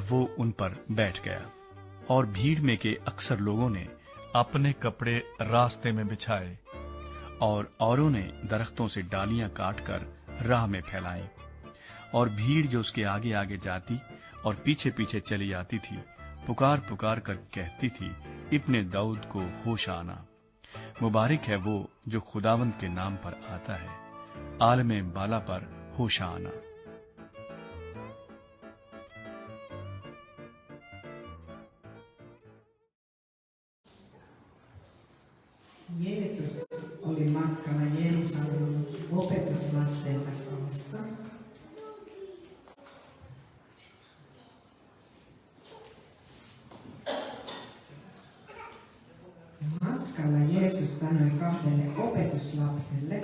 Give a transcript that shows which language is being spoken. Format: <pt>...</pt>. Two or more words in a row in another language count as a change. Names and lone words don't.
<ur>وہ ان پر بیٹھ گیا اور بھیڑ میں کے اکثر لوگوں نے اپنے کپڑے راستے میں بچھائے اور اوروں نے درختوں سے ڈالیاں کاٹ کر راہ میں پھیلائیں اور بھیڑ جو اس کے آگے آگے جاتی اور پیچھے پیچھے چلی آتی تھی پکار پکار کر کہتی تھی ابن داؤد کو ہوش آنا مبارک ہے وہ جو خداوند کے نام پر آتا ہے عالم بالا پر ہوش آنا</ur> <fi>Jeesus oli matkalla Jerusalemin opetuslastensa kanssa. Matkalla Jeesus sanoi 2 opetuslapselle.</fi>